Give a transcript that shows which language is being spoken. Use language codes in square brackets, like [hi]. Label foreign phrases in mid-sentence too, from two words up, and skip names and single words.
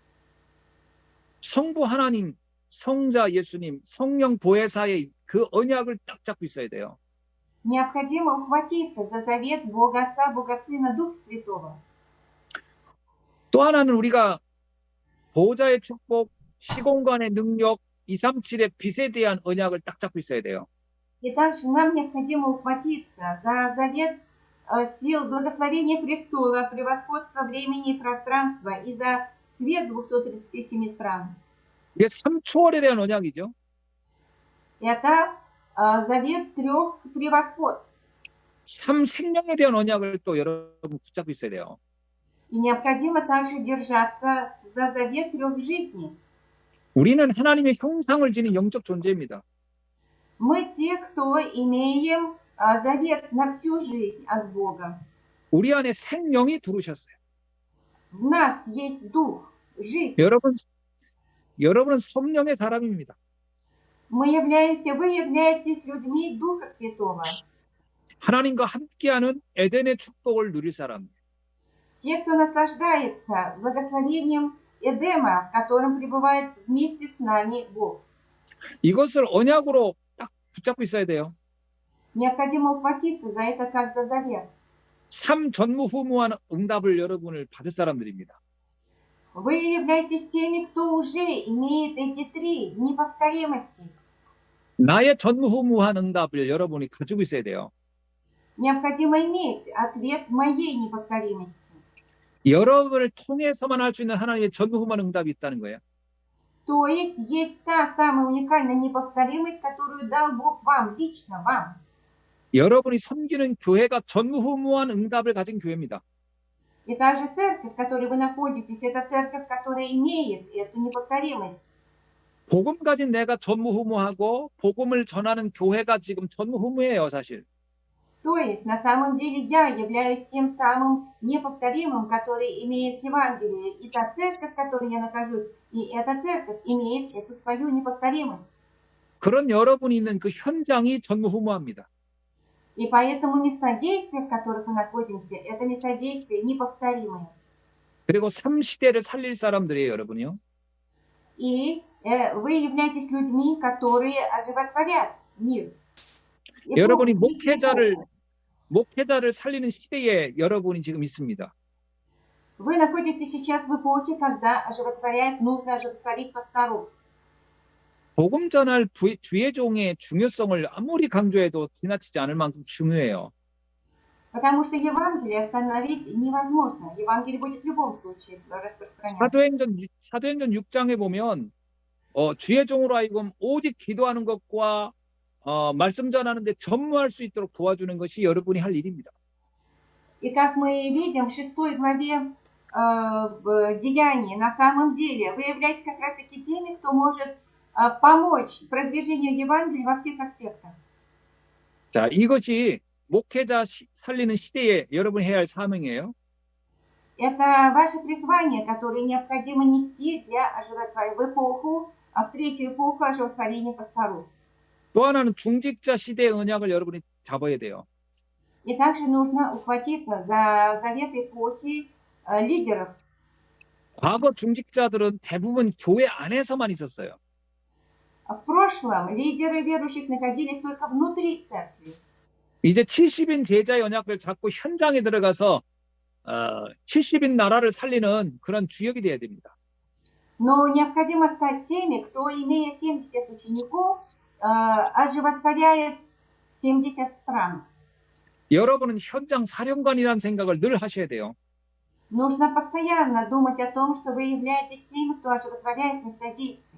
[ko] 성부 하나님, 성자 예수님, 성령 보혜사의 그 언약을 딱 잡고 있어야 돼요. [ru] Необходимо ухватиться за завет Бога Отца, Бога Сына, Духа Святого. [ko] 또 하나는 우리가 보호자의 축복, 시공간의 능력, 237의 빛에 대한 언약을 딱 잡고 있어야 돼요. [ru] И также нам необходимо ухватиться за завет сил благословения престола, превосходства времени и пространства и за свет 237 стран. [ko] 이게 3초월에 대한 언약이죠. [ru] Это завет 3 превосходств. [ko] 3생명에 대한 언약을 또 여러분 붙잡고 있어야 돼요. [ru] И необходимо также держаться за завет 3 жизней. [ko] 우리는 하나님의 형상을 지닌 영적 존재입니다. [ru] Мы те, кто имеем завет на всю жизнь от Бога. [ko] 우리 안에 생명이 들어오셨어요. [ru] В нас есть дух, жизнь. [ko] 여러분은 성령의 사람입니다. [ru] Вы являетесь людьми Духа Святого. [ko] 하나님과 함께하는 에덴의 축복을 누릴 사람. [ru] Те, кто наслаждается благословением Эдема, в котором пребывает вместе с нами Бог. [ko] 이것을 언약으로 딱 붙잡고 있어야 돼요. [ru] Необходимо ухватиться за это как за завет. [ko] 전무후무한 응답을 여러분을 받을 사람들입니다. [ru] Вы являетесь теми, кто уже имеет эти 3 неповторимости. [ko] 나의 전무후무한 응답을 여러분이 가지고 있어야 돼요. [ru] Необходимо иметь ответ моей неповторимости. [ko] 여러분을 통해서만 할 수 있는 하나님의 전무후무한 응답이 있다는 거예요. [ru] То есть та самая уникальная неповторимость, которую дал Бог вам, лично вам. [ko] 여러분이 섬기는 교회가 전무후무한 응답을 가진 교회입니다. [ru] И та же церковь, в которой вы находитесь, это церковь, которая имеет эту неповторимость. [ko] 복음 가진 내가 전무후무하고 복음을 전하는 교회가 지금 전무후무해요, 사실. [ru] То есть, на самом деле, я являюсь тем самым неповторимым, который имеет Евангелие. И та церковь, в которой я нахожусь, и эта церковь имеет эту свою неповторимость. [ko] 그런 여러분이 있는 그 현장이 전무후무합니다. [ru] И поэтому местодействия, в которых мы находимся, это местодействия неповторимые. [ko] 그리고 3시대를 살릴 사람들이에요, 여러분이요. [ru] И вы являетесь людьми, которые оживотворят мир. [ko] 여러분이 목회자를 살리는 시대에 여러분이 지금 있습니다. [ru] Вы находитесь сейчас в эпохе, когда нужно оживотворить пасторов. [ko] 복음 전할 주의 종의 중요성을 아무리 강조해도 지나치지 않을 만큼 중요해요. [ru] Потому что Евангелие остановить невозможно. Евангелие будет в любом случае распространяться. [ko] 사도행전 6장에 보면 주의 종으로 하여금 오직 기도하는 것과 말씀 전하는데 전무할 수 있도록 도와주는 것이 여러분이 할 일입니다. [ru] И как мы видим в 6 главе в Деянии, на самом деле вы являетесь как раз таки теми, кто может помочь продвижению Евангелия во всех аспектах. [ko] 자, 이것이 목회자 살리는 시대에 여러분 해야 할 사명이에요. [ru] Это ваше призвание, которое необходимо нести в эпоху, в третью эпоху оживотворения пасторов. [ko] 또 하나는 중직자 시대의 언약을 여러분이 잡아야 돼요. [ru] И также нужно ухватиться за завет эпохи лидеров. [ko] 과거 중직자들은 대부분 교회 안에서만 있었어요. [ru] В прошлом лидеры верующих находились только внутри церкви. [ko] 이제 70인 제자의 언약을 잡고 현장에 들어가서 70인 나라를 살리는 그런 주역이 돼야 됩니다. [ru] Но необходимо стать теми, кто, имея 70 учеников, оживотворяет 70 стран. [ko] 여러분은 현장 사령관이라는 생각을 늘 하셔야 돼요. [ru] Нужно постоянно думать о том, что вы являетесь теми, кто оживотворяет местодействие.